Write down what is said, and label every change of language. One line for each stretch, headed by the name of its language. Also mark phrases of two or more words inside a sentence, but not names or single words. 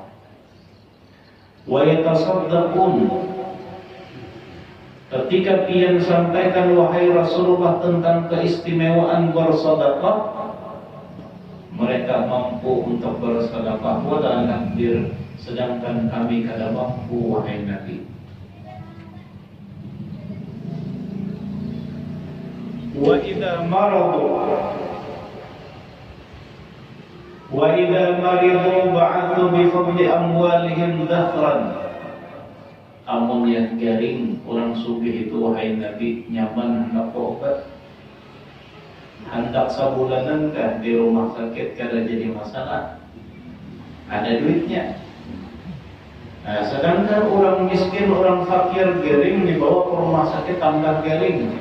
Arabic: ويتصدقون,
Banjar: ketika pian sampaikan wahai Rasulullah tentang keistimewaan bersedekah, mereka mampu untuk bersedekah.
Arabic: ولا نقدر,
Banjar: sedangkan kami kada mampu, wahai Nabi.
Arabic: وإذا مرضوا بعثوا بفضل أموالهم ذخرا.
Banjar: Amun yang garing orang sugih itu, wahai Nabi, nyaman hendak obat, hendak sabulanan kah di rumah sakit kada jadi masalah, ada duitnya. Nah, sedangkan orang miskin, orang fakir garing dibawa ke rumah sakit tambah garing.